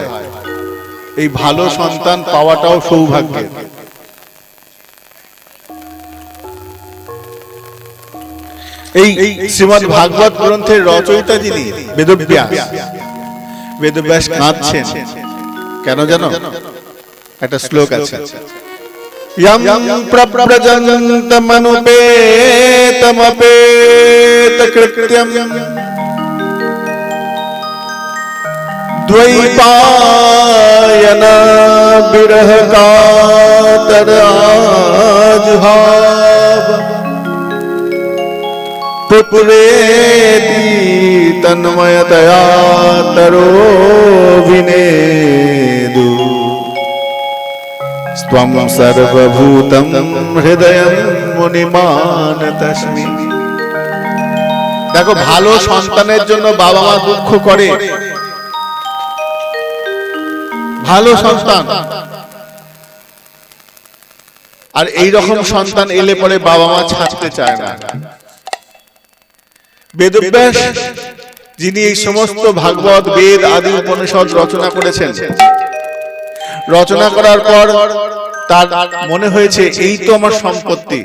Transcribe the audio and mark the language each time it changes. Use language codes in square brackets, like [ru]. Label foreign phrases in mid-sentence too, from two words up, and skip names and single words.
[bn] এই ভালো সন্তান পাওয়াটাও সৌভাগ্যের। এই শ্রীমদ্ ভাগবত গ্রন্থের রচয়িতা যিনি বেদব্যাস, বেদব্যাস কাঁদছেন কেন জানো? একটা শ্লোক আছে, [sa] यं प्रव्रजन्तमनुपेतमपेतकृत्यं द्वैपायन विरह कातर आजुहाव पुत्रेति तन्मयतया तरोभिनेदु त्वं सर्वभूतं हृदयं मुनिमानतस्मि। [bn] দেখো, ভালো সন্তানের জন্য বাবা মা দুঃখ করে, ভালো সন্তান। আর এই রকম সন্তান এলে পরে বাবা মা ছাড়তে চায় না। বেদব্যাস যিনি এই সমস্ত ভাগবত, বেদ আদি উপনিষদ রচনা করেছেন, রচনা করার পর তার মনে হয়েছে এই তো আমার সম্পত্তি।